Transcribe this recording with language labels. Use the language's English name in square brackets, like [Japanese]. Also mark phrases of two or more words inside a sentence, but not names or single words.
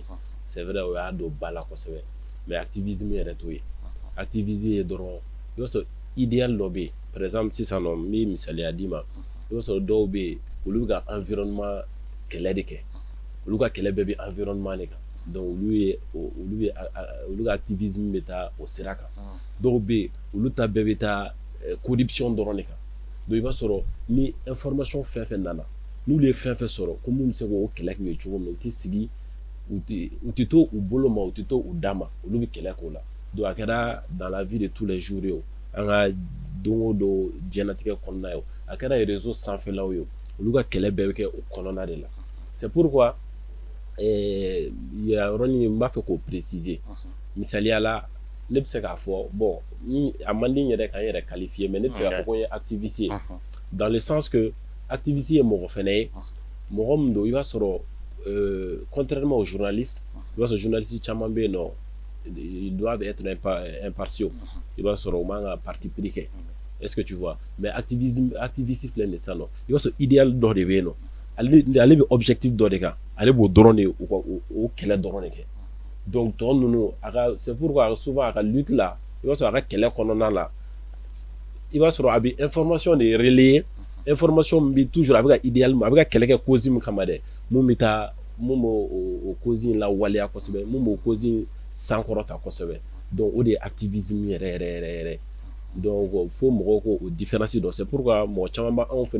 [French] c'est vrai [Bambara] o y'a don ba la kosɛbɛ mais activisme yɛrɛ t'o ye activisme ye dɔrɔn i b'a sɔrɔ idéal dɔ bɛ yen [French] par exemple [Bambara] sisan nɔ n bɛ misaliya d'i ma i b'a sɔrɔ dɔw bɛ yen olu bɛ ka environnement kɛlɛ de kɛ olu ka kɛlɛ bɛɛ bɛ environnement de kan donc olu ka activisme bɛ taa o sira kan dɔw bɛ yen olu ta bɛɛ bɛ taa corruption dɔrɔn de kan. Donc i b'a sɔrɔ ni information fɛn fɛn nana n'olu ye fɛn fɛn sɔrɔ ko mun bɛ se k'o kɛlɛ kɛ cogo min u tɛ sigi u tɛ to u bolo ma u tɛ to u da ma olu bɛ kɛlɛ k'o la donc a kɛra [French] dans la vie de tous les jours [Bambara] ye o an ka don o don diɲɛlatigɛ kɔnɔna ye o a kɛra réseau sanfɛlaw ye o olu ka kɛlɛ bɛɛ bɛ kɛ o kɔnɔna de la [French] c'est pourquoi [Bambara] yɔrɔnin n b'a fɛ k'o préciser misaliya la ne bɛ se k'a fɔ bon a man di n yɛrɛ ka n yɛrɛ qualifier mais ne bɛ se k'a fɔ ko n ye activiste ye [French] dans le sens que activiste [Bambara] ye mɔgɔ fɛnɛ ye mɔgɔ min don i b'a sɔrɔ [French] contrairement aux journalistes [Bambara] i b'a sɔrɔ journaliste caman bɛ yen nɔ [French] ils doivent être impartiaux [Bambara] i b'a sɔrɔ u man ka [French] parti pris [Bambara] kɛ [French] est-ce que tu vois mais activiste [Bambara] filɛ nin ye sisan nɔ i b'a sɔrɔ idéal dɔ de bɛ yen nɔ ale bɛ objectif dɔ de kan ale b'o dɔrɔn de o kɛlɛ dɔrɔn de kɛ donc tɔ ninnu [French] c'est pourquoi souvent [Bambara] a ka lutte la i b'a sɔrɔ a ka kɛlɛ kɔnɔna la i b'a sɔrɔ a bɛ information de relayer information min bɛ toujours a bɛ ka idéal a bɛ ka kɛlɛ kɛ cause min kama dɛ mun b'o cause in lawaleya kosɛbɛ mun b'o cause in sankɔrɔta kosɛbɛ donc o de ye activisme yɛrɛ donc fo mɔgɔw ko o différence dɔn [French] c'est pourquoi [Bambara] mɔgɔ caman b'anw fɛnɛ